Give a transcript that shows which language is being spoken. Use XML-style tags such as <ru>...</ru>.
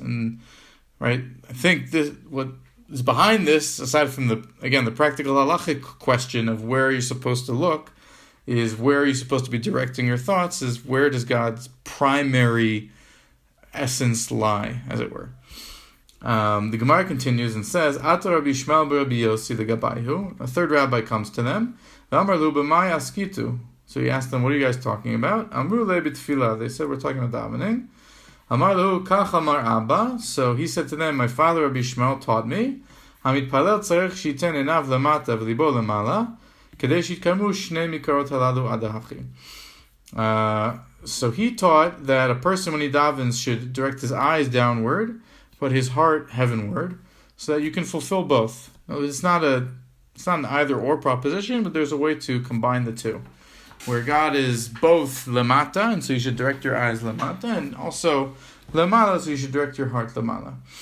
<en>And right, I think what is behind this, aside from the practical halachic question of where you're supposed to look, is where are you supposed to be directing your thoughts, is where does God's primary essence lie, as it were. The Gemara continues and says, Ata Rabbi Shmuel Rabbi Yossi the Gabayhu. A third rabbi comes to them.</en> <he>V'amar lu b'mai askitu.</he> <en>So he asked them, what are you guys talking about?</en> <he>Amru le b'tfilah.</he> <en>They said, we're talking about davening.</en> <he>Amar lu kach amar Abba.</he> <en>So he said to them, my father Rabbi Shmuel taught me,</en> <he>המתפלל צריך שיתן עיניו למטה ולבו למעלה, כדי שיתקיימו שני מקורות הללו עד ההכי.</he> <en>So he taught that a person, when he davens, should direct his eyes downward, but his heart heavenward, so that you can fulfill both. Now, it's not an either-or proposition, but there's a way to combine the two, where God is both lemata, and so you should direct your eyes lemata, and also lemala, so you should direct your heart lemala.</en>